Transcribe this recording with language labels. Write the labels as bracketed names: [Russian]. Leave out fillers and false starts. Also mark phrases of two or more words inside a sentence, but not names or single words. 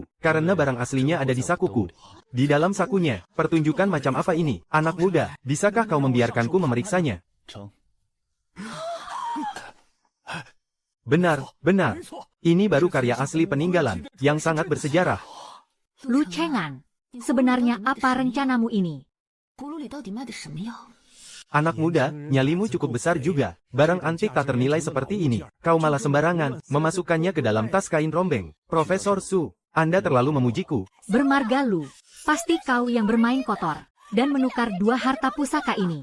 [Indonesian] Karena barang aslinya ada di sakuku. Di dalam sakunya, pertunjukan macam apa ini? Anak muda, bisakah kau membiarkanku memeriksanya? [Chinese] 成， [Indonesian] Benar, benar. Ini baru karya asli peninggalan, yang sangat bersejarah. Lu Chengan, sebenarnya apa rencanamu ini? [Chinese] 葫芦里到底卖的什么药？ [Indonesian] Anak muda, nyalimu cukup besar juga. Barang antik tak ternilai seperti ini. Kau malah sembarangan, memasukkannya ke dalam tas kain rombeng. Profesor Su, Anda terlalu memujiku. Bermarga lu, pasti kau yang bermain kotor, dan menukar 2 harta pusaka ini.